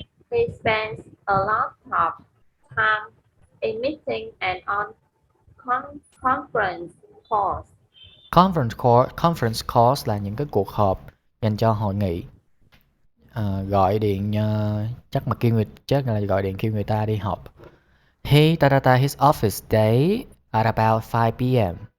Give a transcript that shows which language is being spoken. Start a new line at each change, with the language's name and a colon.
English: He spends a lot of time in meetings and on conference calls.
Vietnamese: Conference calls là những cái cuộc họp dành cho hội nghị. Gọi điện chắc là gọi điện kêu người ta đi họp.
English: He his office day at about 5 p.m.